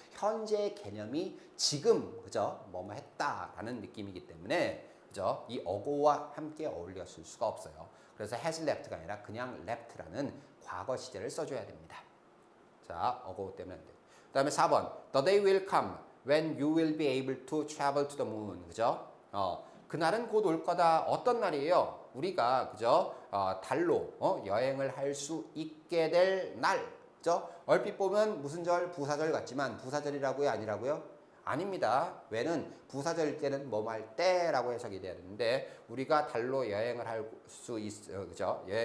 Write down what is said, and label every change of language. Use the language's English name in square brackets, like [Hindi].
[Korean] 현재의 개념이 지금, 그죠? 뭐뭐 했다라는 느낌이기 때문에 그죠? 이 어고와 함께 어울려 쓸 수가 없어요. 그래서 [English] has left [Korean] 가 아니라 그냥 left라는 과거 시제를 써줘야 됩니다. 자, 어고 때문에 안 돼. 그 다음에 4번. [English] The day will come when you will be able to travel to the moon. [Korean] 그죠? 그날은 곧 올 거다. 어떤 날이에요? 우리가, 그죠? 달로 여행을 할 수 있게 될 날. 그죠? 얼핏 보면 무슨 절? 부사절 같지만 부사절이라고요? 아니라고요? 아닙니다. 왜는 부사절일 때는 뭐뭐 할 때라고 해석이 돼야 되는데 우리가 달로 여행을 할 수 그죠?